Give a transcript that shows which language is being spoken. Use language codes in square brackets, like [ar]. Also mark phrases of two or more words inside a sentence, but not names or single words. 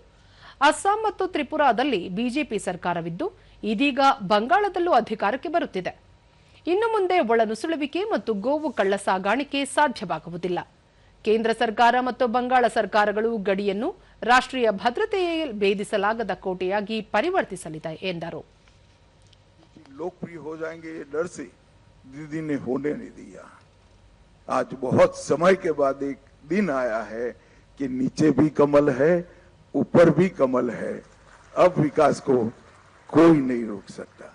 [kn] ಅಸ್ಸಾಂ ಮತ್ತು ತ್ರಿಪುರಾದಲ್ಲಿ ಬಿಜೆಪಿ ಸರ್ಕಾರವಿದ್ದು ಇದೀಗ ಬಂಗಾಳದಲ್ಲೂ ಅಧಿಕಾರಕ್ಕೆ ಬರುತ್ತಿದೆ. ಇನ್ನು ಮುಂದೆ ಒಳನುಸುಳುವಿಕೆ ಮತ್ತು ಗೋವು ಕಳ್ಳ ಸಾಗಾಣಿಕೆ ಸಾಧ್ಯವಾಗುವುದಿಲ್ಲ. ಕೇಂದ್ರ ಸರ್ಕಾರ ಮತ್ತು ಬಂಗಾಳ ಸರ್ಕಾರಗಳು ಗಡಿಯನ್ನು ರಾಷ್ಟ್ರೀಯ ಭದ್ರತೆಯ ಭೇದಿಸಲಾಗದ ಕೋಟೆಯಾಗಿ ಪರಿವರ್ತಿಸಲಿದೆ ಎಂದರು. [hi] लोकप्रिय हो जाएंगे ये डर से दीदी ने होने नहीं दिया. आज बहुत समय के बाद एक दिन आया है कि नीचे भी कमल है, ऊपर भी कमल है. अब विकास को कोई नहीं रोक सकता.